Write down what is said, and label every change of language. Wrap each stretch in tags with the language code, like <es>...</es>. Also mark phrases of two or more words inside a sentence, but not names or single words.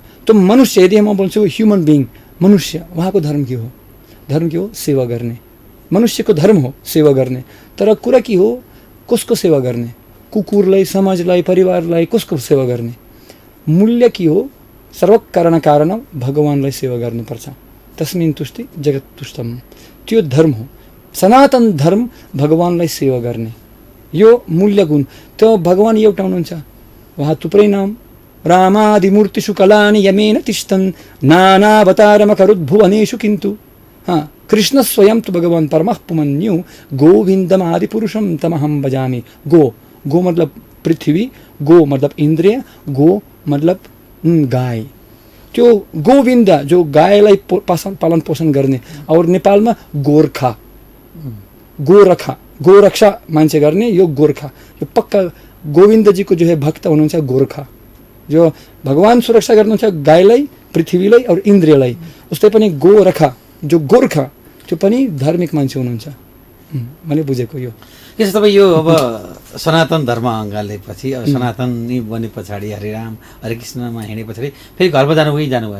<ne>त मनुष्य, यदि म बोल्छु</ne> <en>human being,</en> <ne>मनुष्य, उहाँको धर्म के हो? धर्म के हो? सेवा गर्ने, मनुष्यको धर्म हो सेवा गर्ने, तर कुरा के हो कसको सेवा गर्ने, कुकुरलाई, समाजलाई, परिवारलाई कसको सेवा गर्ने, मूल्य के हो सर्वकारण कारण भगवानलाई सेवा गर्नुपर्छ।</ne> <sa>तस्मिन् तुष्टि जगत तुष्टम,</sa> <ne>त्यो धर्म हो सनातन धर्म, भगवानलाई सेवा गर्ने यो मूल्य गुण। त्यो भगवान एउटा हुनुहुन्छ, वहाँ थुप्रै नाम</ne> <sa>रामादिमूर्तिषु कलानि यमेन तिष्ठन् नानावतारमकरुद्भुवनेषु किन्तु कृष्ण स्वयं तो भगवान परमः पुमन्यु गोविंदम आदि पुरुषम तमहम भजामि।</sa> <ne>गो मतलब पृथ्वी, गो मतलब इंद्रिय, गो मतलब गाय। त्यो गोविंद जो गायलाई पालन पोषण गर्ने, और नेपालमा गोर्खा, गोरक्षा मान्छे गर्ने यो गोर्खा, यो पक्का गोविंद</ne> <hi>जी को जो है</hi> <ne>भक्त हुनुहुन्छ गोर्खा, जो भगवान सुरक्षा गर्नुहुन्छ गायलाई, पृथ्वीलाई और इन्द्रियलाई। उस्तै पनि गोरखा जो गोर्खा त्यो पनि धार्मिक मान्छे हुनुहुन्छ। मैले बुझेको यो यसो। तपाईँ यो अब सनातन धर्म अँगालेपछि, अब सनातनी बने पछाडि हरिराम हरे कृष्णमा हिँडे पछाडि फेरि घरमा जानु भएन?</ne>